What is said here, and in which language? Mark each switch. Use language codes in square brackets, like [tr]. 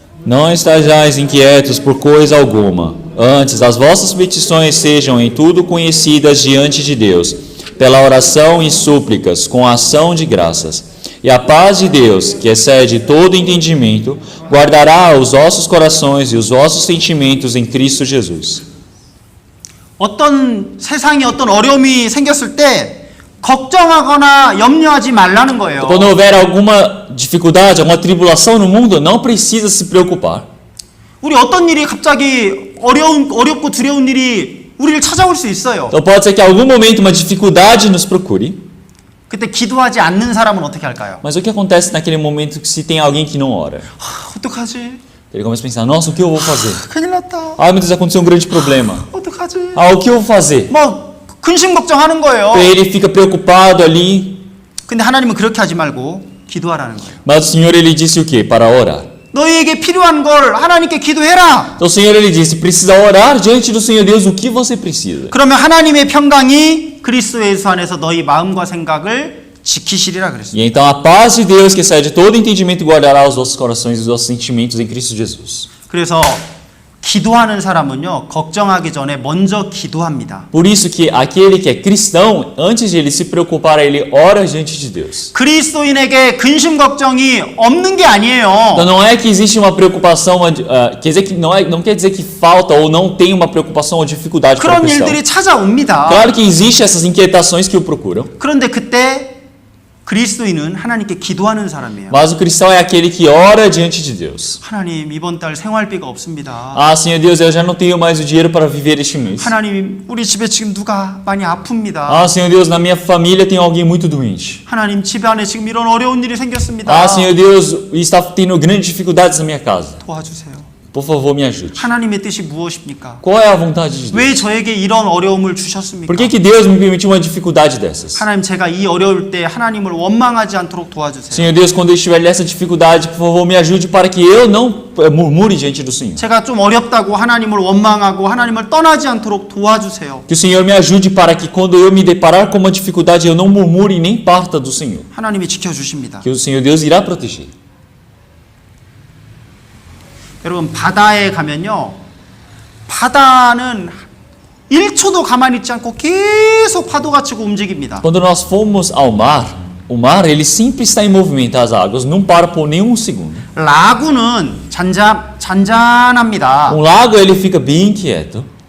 [pt] Não estejais inquietos por coisa alguma. Antes, as vossas petições sejam em tudo conhecidas diante de Deus, pela oração e súplicas, com ação de graças. E a paz de Deus, que excede todo entendimento, guardará os vossos corações e os vossos sentimentos em Cristo Jesus. [ko] 어떤 세상에 어떤 어려움이 생겼을 때 걱정하거나 염려하지 말라는 거예요. [pt] Quando houver alguma dificuldade, alguma tribulação no mundo, não precisa se preocupar. [ko] 우리 어떤 일이 갑자기 어렵고 두려운 일이 우리를 찾아올 수 있어요. [pt] Então pode ser que em algum momento uma dificuldade nos procure. [ko] 그때 기도하지 않는 사람은 어떻게 할까요? [pt] Mas o que acontece naquele momento que se tem alguém que não ora? [ko] 어떡하지? [pt] Ele começa a pensar, nossa, o que eu vou fazer? [ko] 큰일 났다. [pt] Ai meu Deus, aconteceu um grande problema. [ko] 어떡하지? [pt] O que eu vou fazer? [ko] 막 근심 걱정하는 거예요. [pt] Ele fica preocupado ali. [ko] 근데 하나님은 그렇게 하지 말고 기도하라는 거예요. [pt] Mas o Senhor ele disse o quê? Para orar. [ko] 너희에게 필요한 걸 하나님께 기도해라. [pt] Então o Senhor ele disse, precisa orar diante do Senhor Deus o que você precisa. [ko] 그러면 하나님의 평강이 그리스도 예수 안에서 너희 마음과 생각을 지키시리라 그랬습니다. [pt] E então a paz de Deus que excede todo entendimento guardará os vossos corações e os vossos sentimentos em Cristo Jesus. [ko] 그래서 기도하는 사람은요, 걱정하기 전에 먼저 기도합니다. [pt] Por isso que aquele que é cristão, antes de ele se preocupar, ele ora diante de Deus. [ko] 그리스도인에게 근심 걱정이 없는 게 아니에요. [pt] Então não é que existe uma preocupação, quer dizer que não quer dizer que falta ou não tem uma preocupação ou dificuldade para o [ko] 그런 [pt] cristão. [ko] 일들이 찾아옵니다. [pt] Claro que existe essas inquietações que o procuram, [ko] 그런데 그때 그리스도인은 하나님께 기도하는 사람이에요. [pt] mas o cristão é aquele que ora diante de Deus. [ko] 하나님, 이번 달 생활비가 없습니다. [pt] Ah, Senhor Deus, eu já não tenho mais o dinheiro para viver este mês. [ko] 하나님, 우리 집에 지금 누가 많이 아픕니다. [pt] Ah, Senhor Deus, na minha família tem alguém muito doente. [ko] 하나님, 집 안에 지금 이런 어려운 일이 생겼습니다. [pt] Ah, Senhor Deus, está tendo grandes dificuldades na minha casa. [ko] 도와주세요. [pt] Por favor, me ajude. [ko] 하나님의 뜻이 무엇입니까? [pt] Qual é a vontade de Deus? [ko] 왜 저에게 이런 어려움을 주셨습니까? [pt] Por que Deus me permitiu uma dificuldade dessas? [ko] 하나님, 제가 이 어려울 때 하나님을 원망하지 않도록 도와주세요. [pt] Senhor Deus, quando eu estiver nessa dificuldade, por favor, me ajude para que eu não murmure diante do Senhor. [ko] 제가 좀 어렵다고 하나님을 원망하고 하나님을 떠나지 않도록 도와주세요. [pt] Que o Senhor me ajude para que quando eu me deparar com uma dificuldade, eu não murmure nem parta do Senhor. [ko] 하나님이 지켜주십니다. [pt] Que o Senhor Deus irá proteger. [ko] 여러분, 바다에 가면요, 바다는 1초도 가만히 있지 않고 계속 파도가 치고 움직입니다. [pt] Quando nós formos ao mar, o mar ele sempre está em movimento, as águas não param por nenhum segundo. [ko] 라구는 잔잔합니다. [pt] Lago ele fica bem quieto.